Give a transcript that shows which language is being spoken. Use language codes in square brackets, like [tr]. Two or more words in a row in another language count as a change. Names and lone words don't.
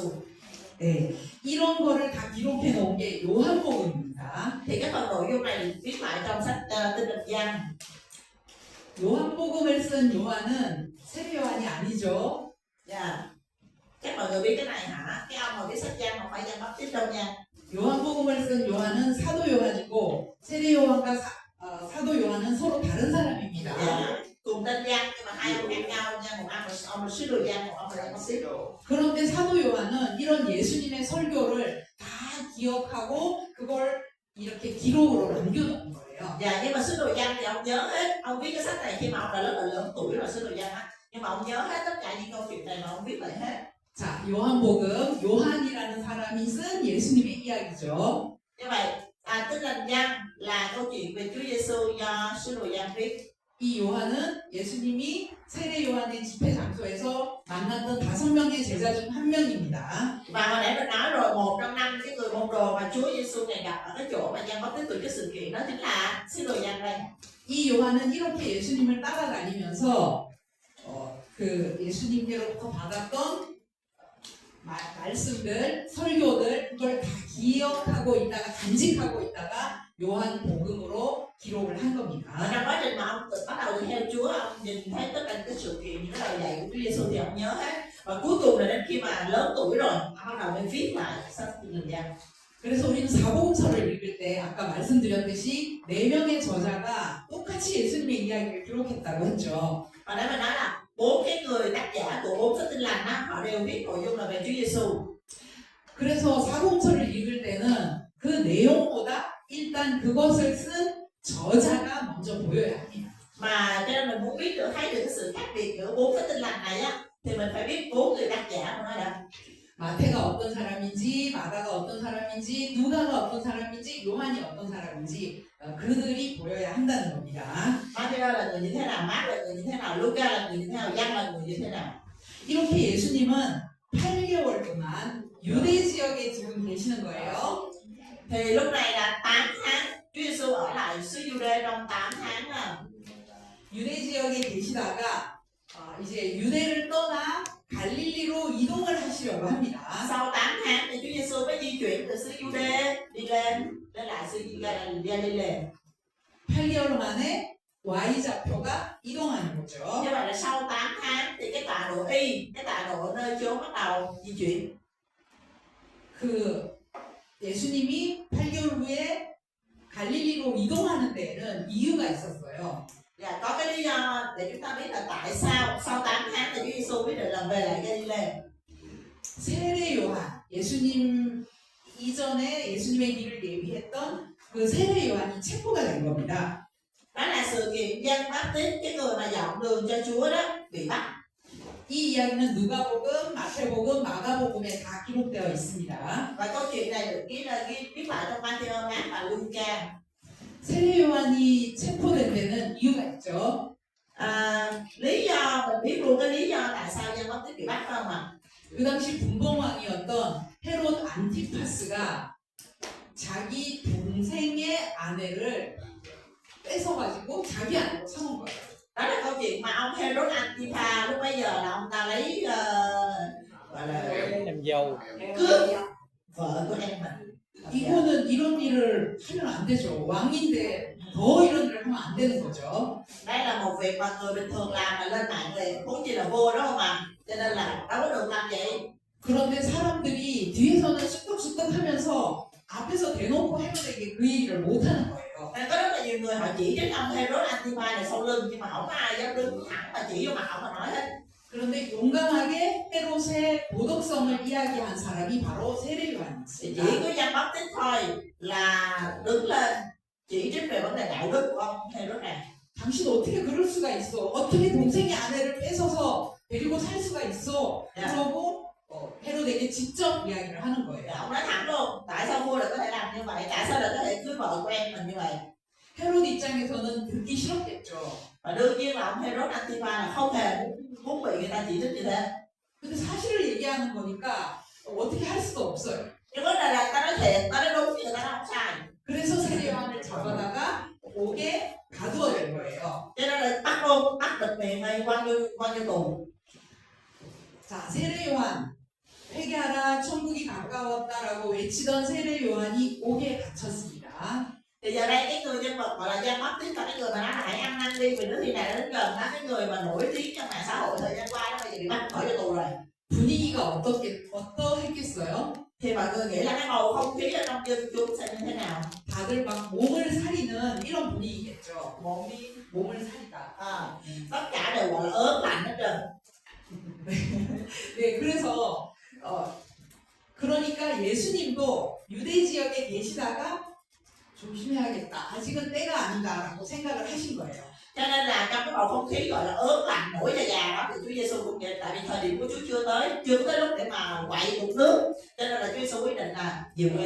[ko] 네, 이런 거를 다 기록해 놓은 게 요한복음입니다. [vi] Thì cái phần nội dung này được viết lại trong sách Tin Lành Giăng. [ko] 요한복음을 쓴 요한은 세례 요한이 아니죠. [vi] Dạ. Chắc mọi người biết cái này hả? Cái ông mà viết sách Giăng không phải Giăng Báp-tít đâu nha. [ko] 요한복음을 쓴 요한은 사도 요한이고 세례 요한과 사도 요한은 서로 다른 사람입니다. [vi] Dạ. Cùng tên Giăng nhưng mà hai ông khác nhau nha. Một ông là sứ đồ Giăng, một ông là Giăng Báp-tít. [ko] 그런데 사도 요한은 이런 예수님의 설교를 다 기억하고 그걸 이렇게 기록으로 남겨놓은 거예요. [vi] Dạ, nhưng mà sứ đồ Giăng thì ông nhớ hết. Ông viết cái sách này khi mà ông đã rất là lớn tuổi rồi, sứ đồ Giăng á. Nhưng mà ông nhớ hết tất cả những câu chuyện này mà ông viết lại hết. [ko] 자, 요한복음, 요한이라는 사람이 쓴 예수님의 이야기죠. [vi] Như vậy, Tin Lành Giăng là câu chuyện về Chúa Giêsu do sứ đồ Giăng viết. [ko] 이 요한은 예수님이 세례 요한의 집회 장소에서 만났던 5명의 제자 중 한 명입니다. [vi] Và hồi nãy mình nói rồi, một trong năm cái người môn đồ mà Chúa Giêsu này gặp ở cái chỗ mà Giăng Báp-tít từ cái sự kiện đó chính là sứ đồ Giăng đây. [ko] 이 요한은 이렇게 예수님을 따라다니면서 그 예수님께로부터 받았던 말씀들, 설교들 그걸 다 기억하고 있다가 간직하고 있다가 요한복음으로 기록을 한 [vi] Ở [ko] 겁니다. [vi] trong quá trình mà ông tự bắt đầu đi theo Chúa, ông nhìn thấy tất cả cái sự kiện, những cái lời dạy của Chúa Giêsu thì ông nhớ hết. Và cuối cùng là đến khi mà lớn tuổi rồi, ông bắt đầu mới viết lại sách Tin Lành Giăng. [ko] 그래서 우리는 사복음서를 읽을 때 아까 말씀드렸듯이 4명의 저자가 똑같이 예수님의 이야기를 기록했다고 했죠. [vi] Và nãy mình nói là 4 cái người tác giả của 4 sách Tin Lành á, họ đều viết nội dung là về Chúa Giêsu. [ko] 그래서 사복음서를 읽을 때는 그 내용보다 일단 그것을 쓴 저자가 먼저 보여야 합니다. [vi] Mà cho nên mình muốn biết được, thấy được cái sự khác biệt giữa 4 cái Tin Lành này á, thì mình phải biết 4 người tác giả của nó đã. [ko] 마태가 어떤 사람인지, 마가가 어떤 사람인지, 누가가 어떤 사람인지, 요한이 어떤 사람인지 그들이 보여야 한다는 겁니다. [vi] Matthew là người như thế nào, Mark là người như thế nào, Luca là người như thế nào, Giăng là người như thế nào. [ko] 이렇게 예수님은 8개월 동안 유대 지역에 지금 계시는 거예요. [vi] Thì lúc này là 8 tháng, Chúa Giêsu ở lại xứ Giu-đê trong 8 tháng à. [ko] 유대 지역에 계시다가 이제 유대를 떠나 갈릴리로 이동을 하시려고 합니다. [vi] Sau 8 tháng thì Chúa Giêsu mới di chuyển từ xứ Giu-đê đi lên lại xứ Galilee. [ko] 8개월 만에 Y 좌표가 이동하는 거죠. [vi] Như vậy là sau 8 tháng thì cái tọa độ Y, cái tọa độ nơi chốn bắt đầu di chuyển. [ko] 그 예수님이 8개월 후에 갈릴리로 이동하는 데에는 이유가 있었어요. [vi] Dạ, có cái lý do để chúng ta biết là tại sao sau 8 tháng thì Chúa Giêsu quyết định là về lại Galilee. [ko] 세례 요한, 예수님 이전에 예수님의 길을 예비했던 그 세례 요한이 체포가 된 겁니다. [vi] Đó là sự kiện Giăng Báp-tít, cái người mà dọn đường cho Chúa đó, bị bắt. [ko] 이 이야기는 누가복음, 마태복음, 마가복음에 다 기록되어 있습니다. [vi] Và câu chuyện này được viết lại trong Matthew, Mác và Luca. [ko] 세례 요한이 체포된 데는 이유가 있죠. [vi] Lý do mình biết luôn cái lý do tại sao Giăng Báp-tít bị bắt không ạ? [ko] 그 당시 분봉왕이었던 헤롯 안티파스가 자기 동생의 아내를 뺏어가지고 자기 아내로 삼은 거예요. [vi] Đó là câu chuyện mà ông Herod Antipa lúc bấy giờ là ông ta lấy gọi là em dâu. cướp vợ của em mình. [ko] 이거는 이런 일을 하면 안 되죠. 왕인데 더 이런 일을 하면 안 되는 거죠. [vi] Đây là một việc mà người bình thường làm mà lên mạng liền, huống chi là vua đó không ạ? Cho nên là đâu có được làm vậy. [ko] 그런데 사람들이 뒤에서는 쑥덕쑥덕 하면서 앞에서 대놓고 헤롯에게 그 얘기를 못 하는 거예요. [vi] Nên có rất là nhiều người họ chỉ trích ông Herod Antipa này sau lưng, nhưng mà không có ai dám đứng thẳng mà chỉ vô mặt ông mà nói hết. [ko] 그런데 용감하게 헤롯의 도덕성을 이야기한 사람이 바로 [vi] Thì [ko] 세례요한이었습니다. [vi] chỉ có Giăng Báp-tít thôi là đứng lên chỉ trích về vấn đề đạo đức của ông Herod này. [ko] 당신 어떻게 그럴 수가 있어? 어떻게 동생의 아내를 뺏어서 데리고 살 수가 있어? 그러고 헤롯에게 직접 이야기를 하는 거예요. [vi] Ông nói thẳng luôn, tại sao vua lại có thể làm như vậy? Tại sao lại có thể cưới vợ của em mình như vậy? [ko] 헤롯 입장에서는 듣기 싫었겠죠. [vi] Và đương nhiên là ông Herod Antipa là không hề muốn bị người ta chỉ trích như thế. [ko] 근데 사실을 얘기하는 거니까 어떻게 할 수가 없어요. [vi] Nhưng vấn đề là ta nói thiệt, ta nói đúng chứ người ta nói không sai. [ko] 그래서 세례 요한을 잡아다가 옥에 가두어 된 거예요. [vi] Cho nên là bắt luôn, bắt bịt miệng hay bao nhiêu tù. [ko] 자, 세례 요한 회개하라 천국이 가까웠다라고 외치던 세례 요한이 옥에 갇혔습니다. [vi] Thì giờ đây cái người nhân vật gọi là Giăng Baptist là cái người mà nói là hãy ăn năn đi vì nước thi này đến gần đó, cái người mà nổi tiếng trong mạng xã hội thời gian qua đó bây giờ bị bắt khỏi cho tù rồi. [ko] 분위기가 어떠했겠어요? [vi] Thì mọi người nghĩ là cái bầu không khí ở trong dân chúng sẽ như thế nào? [ko] 다들 막 몸을 사리는 이런 분위기겠죠. 몸을 사리다. [vi] Tất cả đều gọi là ớn lạnh hết trơn. [ko] 네, 그래서 그러니까 예수님도 유대 지역에 계시다가 조심해야겠다. 아직은 때가 아니다라고 생각을 하신 거예요. [vi] Cho nên là trong cái bầu không khí gọi là ớn lạnh nổi da gà đó thì Chúa Giêsu cũng vậy, tại vì thời điểm của Chúa chưa tới lúc để mà quậy một nước, cho nên là Chúa Giêsu quyết định là dừng lên.